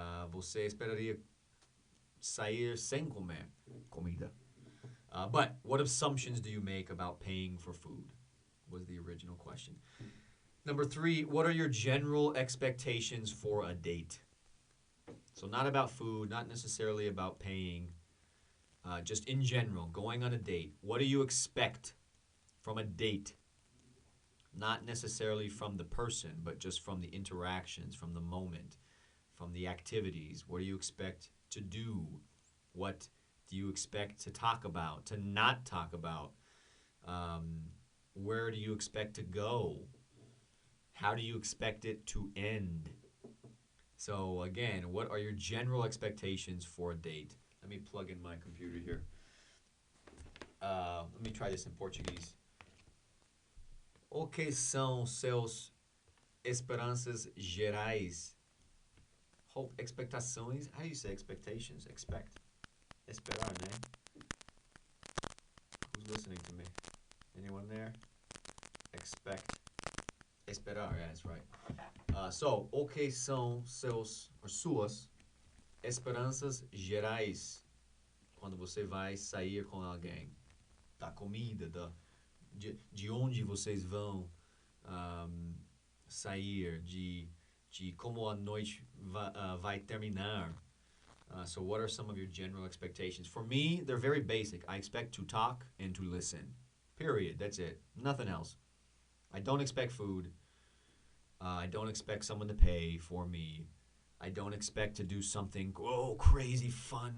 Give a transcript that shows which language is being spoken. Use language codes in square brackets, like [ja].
[pt] Você esperaria sair sem comer comida? [en] But what assumptions do you make about paying for food? Was the original question. Number three, what are your general expectations for a date? So not about food, not necessarily about paying, just in general, going on a date. What do you expect from a date? Not necessarily from the person, but just from the interactions, from the moment, from the activities. What do you expect to do? What do you expect to talk about, to not talk about? Where do you expect to go? How do you expect it to end? So again, what are your general expectations for a date? Let me plug in my computer here. Let me try this in Portuguese. [pt] O que são seus esperanças gerais? [en] Hope, [pt] expectações. [en] How do you say expectations? Expect. [pt] Esperar, né? [en] Who's listening to me? Anyone there? Expect. [pt] Esperar, [en] yeah, that's right. [pt] So, o que são suas esperanças gerais quando você vai sair com alguém? Da comida, de onde vocês vão sair, de como a noite vai terminar. [en] So what are some of your general expectations? For me, they're very basic. I expect to talk and to listen. Period. That's it. Nothing else. I don't expect food. I don't expect someone to pay for me. I don't expect to do something crazy fun.